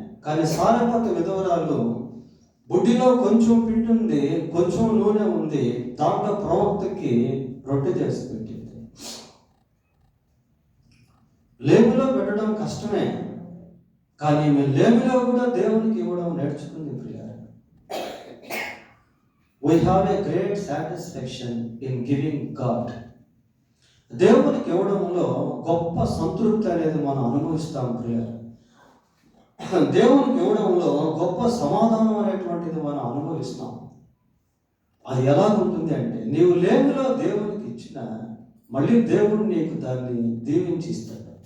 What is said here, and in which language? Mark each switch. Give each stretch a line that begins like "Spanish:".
Telugu: కానీ సారెపత్తి విధవరాలు బుడ్డిలో కొంచెం పిండి ఉంది, కొంచెం నూనె ఉంది, దాంట్లో ప్రవక్తకి రొట్టె చేసి పెట్టింది. లేమిలో పెట్టడం కష్టమే, కానీ లేమిలో కూడా దేవునికి ఇవ్వడం నేర్చుకుంది ప్రియ.
English: We have a great satisfaction in giving God.
Telugu: దేవునికి ఇవ్వడంలో గొప్ప సంతృప్తి అనేది మనం అనుభవిస్తాం ప్రియ. దేవునికి ఇవ్వడంలో గొప్ప సమాధానం అనేటువంటిది మనం అనుభవిస్తాం. అది ఎలా ఉంటుంది అంటే, నీవు లేమిలో దేవునికి ఇచ్చిన మళ్ళీ దేవుడు నీకు దాన్ని దీవించి ఇస్తాడు.